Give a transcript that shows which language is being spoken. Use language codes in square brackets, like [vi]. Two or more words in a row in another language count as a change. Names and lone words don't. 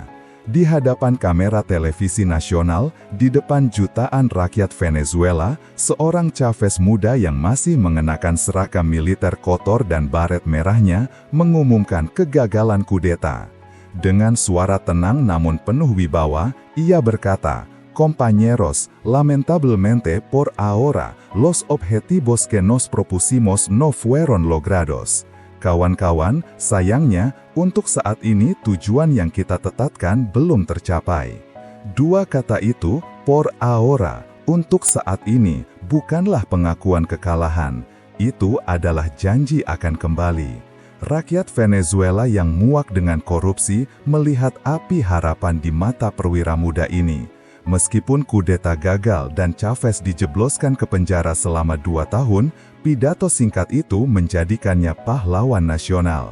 [id] Di hadapan kamera televisi nasional, di depan jutaan rakyat Venezuela, seorang Chavez muda yang masih mengenakan seragam militer kotor dan baret merahnya, mengumumkan kegagalan kudeta. Dengan suara tenang namun penuh wibawa, ia berkata, [es] "Compañeros, lamentablemente por ahora, los objetivos que nos propusimos no fueron logrados." [id] Kawan-kawan, sayangnya, untuk saat ini tujuan yang kita tetapkan belum tercapai. Dua kata itu, [es] por ahora, [id] untuk saat ini, bukanlah pengakuan kekalahan. Itu adalah janji akan kembali. Rakyat Venezuela yang muak dengan korupsi melihat api harapan di mata perwira muda ini. Meskipun kudeta gagal dan Chavez dijebloskan ke penjara selama 2 tahun, pidato singkat itu menjadikannya pahlawan nasional.